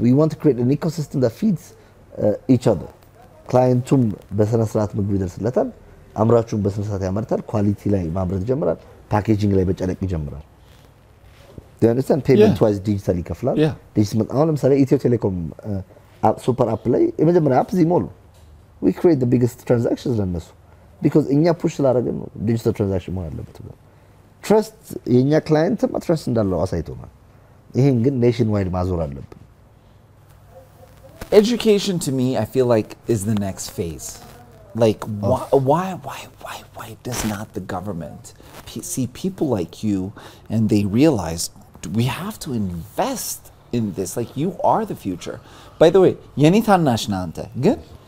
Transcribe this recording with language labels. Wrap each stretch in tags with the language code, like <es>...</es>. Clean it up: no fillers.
<en>We want to create an ecosystem that feeds each other.</en> <am>ክላይንቱም በስነ ስርዓት ምግብ ይደርስለታል፣ አምራቹም በስነ ስርዓት ያመርታል፣ ኳሊቲ ላይ ማምረት ይጀምራል፣ ፓኬጂንግ ላይ በጨነቅ ይጀምራል።</am> <en>Do you understand? Payment wise</en> <am>digital ይከፍላል። ዲጂታል አሁን ለምሳሌ ኢትዮ ቴሌኮም ሱፐር አፕ ላይ የመጀመሪያ አፕ ዚሞል</am> <en>we create the biggest transactions</en> <am>ለነሱ</am> <en>because</en> <am>እኛ ፑሽ ስላደረግን ነው ዲጂታል ትራንዛክሽን መሆን አለበት ብለን ትረስት የኛ ክላይንት ትረስት እንዳለው አሳይቶናል። ይሄን ግን ኔሽን ዋይድ ማዞር አለብን።</am> <en>Education to me, I feel like, is the next phase. Like, why does not the government see people like you and they realize we have to invest in this? Like, you are the future. By the way, Yenitan Nashnante, good?</en>